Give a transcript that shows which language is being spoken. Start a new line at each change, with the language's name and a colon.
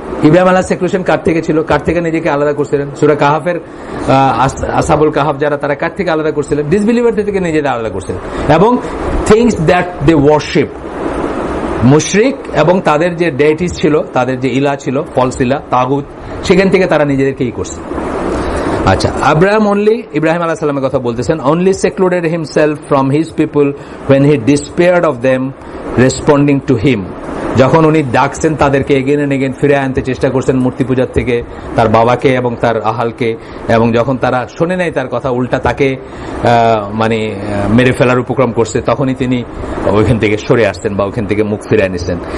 Bangla: ইব্রাহিম আলাইহিস সেক্লুশন কার থেকে ছিল? কার থেকে নিজেকে আলাদা করছিলেন? সূরা কাহাফের আসহাবুল কাহাফ যারা, তারা কার থেকে আলাদা করছিলেন? ডিসবিলিভারদের থেকে নিজেদের আলাদা করছিলেন। এবং
English: things that they worship,
Bangla: মুশরিক এবং তাদের যে ডেইটিস ছিল, তাদের যে ইলা ছিল, ফলস ইলা, তাগুত, সেখান থেকে তারা নিজেদেরকে করছে। আচ্ছা, ইব্রাহিম আলাইহিস সালামের কথা বলতেছেন,
English: only secluded himself from his people when he despaired of them responding to him.
Bangla: যখন উনি ডাকছেন তাদেরকে, এগেন এন্ড এগেন ফিরে আনতে চেষ্টা করছেন মূর্তি পূজার থেকে তার বাবাকে এবং তার আহালকে, এবং যখন তারা শোনে নাই তার কথা, উল্টা তাকে মানে মেরে ফেলার উপক্রম করছে, তখনই তিনি ওইখান থেকে সরে আসছেন বা ওইখান থেকে মুখ ফিরে আনিছেন।